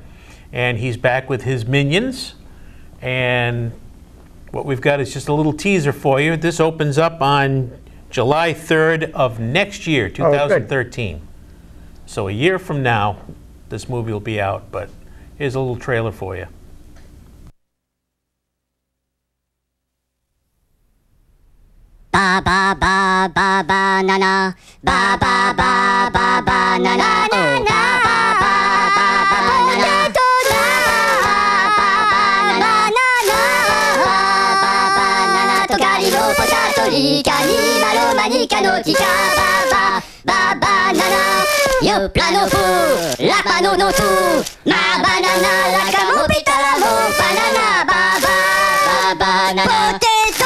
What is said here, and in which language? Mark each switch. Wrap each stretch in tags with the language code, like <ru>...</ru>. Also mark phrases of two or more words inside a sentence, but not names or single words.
<en>And he's back with his minions. And what we've got is just a little teaser for you. This opens up on July 3rd of next year, 2013. So a year from now, this movie will be out. But here's a little trailer for you. Ba ba ba ba ba na na, ba ba ba ba ba na na na na, ba ba ba ba na na, ba ba na na, ba ba na na, tokari no potatori kani malo manika no tika, ba ba ba na na, yo plano fu, la pano no tu, ma banana la kamo pitara mo banana, ba ba na na, potato.</en>